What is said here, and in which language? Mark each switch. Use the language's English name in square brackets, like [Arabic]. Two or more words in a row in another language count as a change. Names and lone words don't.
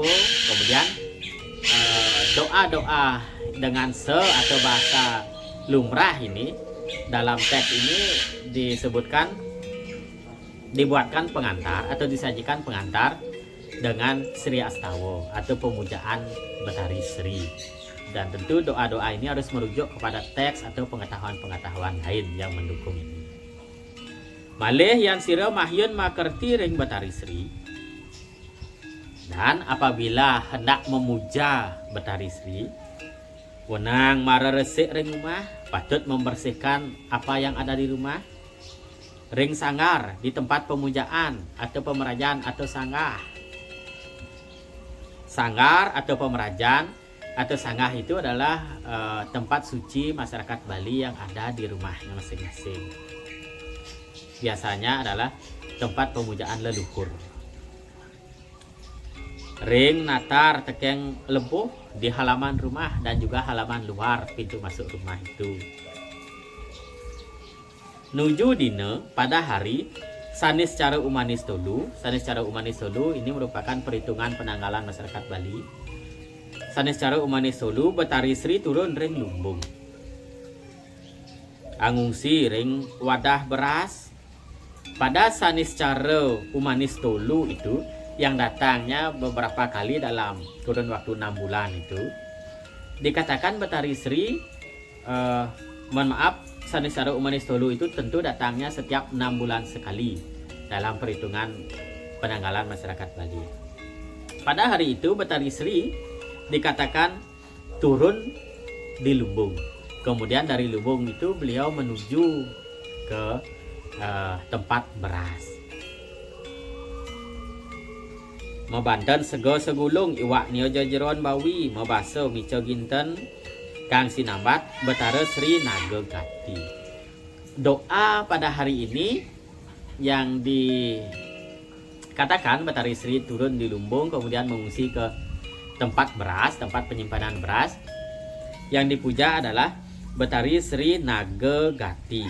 [Indonesian] Kemudian doa-doa dengan atau bahasa lumrah ini, dalam teks ini disebutkan dibuatkan pengantar atau disajikan pengantar dengan Sri Astawa atau pemujaan Betari Sri. Dan tentu doa-doa ini harus merujuk kepada teks atau pengetahuan-pengetahuan lain yang mendukung ini. [Balinese] Malih yang sira mahyun makerti ring Betari Sri. [Indonesian] Dan apabila hendak memuja Betari Sri, [Balinese] wenang mara resik ring rumah, [Indonesian] patut membersihkan apa yang ada di rumah. [Balinese] Ring sanggar [Indonesian] di tempat pemujaan atau pemerajaan atau sanggah. Sanggar atau pemerajaan atau sanggah itu adalah tempat suci masyarakat Bali yang ada di rumahnya masing-masing. Biasanya adalah tempat pemujaan leluhur. [Balinese] Ring natar tekeng lebuh [Indonesian] di halaman rumah dan juga halaman luar pintu masuk rumah itu. [Balinese] Nuju dina [Indonesian] pada hari sanis cara umanis tolu. Sanis cara umanis tolu ini merupakan perhitungan penanggalan masyarakat Bali. [Balinese] Sanis cara umanis tolu Betari Sri turun ring lumbung. Angungsi ring wadah beras. [Indonesian] Pada sanis cara umanis tolu itu yang datangnya beberapa kali dalam kurun waktu 6 bulan itu, dikatakan Betari Sri, mohon maaf, sanis cara umanis tolu itu tentu datangnya setiap 6 bulan sekali dalam perhitungan penanggalan masyarakat Bali. Pada hari itu Betari Sri dikatakan turun di lumbung. Kemudian dari lumbung itu beliau menuju ke tempat beras. [Balinese] Mabanten sego segulung iwak nio jajeron bawi mabaso mico ginten kang sinambat Betara Sri Naga Gati. [Indonesian] Doa pada hari ini yang dikatakan Betari Sri turun di lumbung kemudian mengungsi ke tempat beras, tempat penyimpanan beras. Yang dipuja adalah Betari Sri Naga Gati.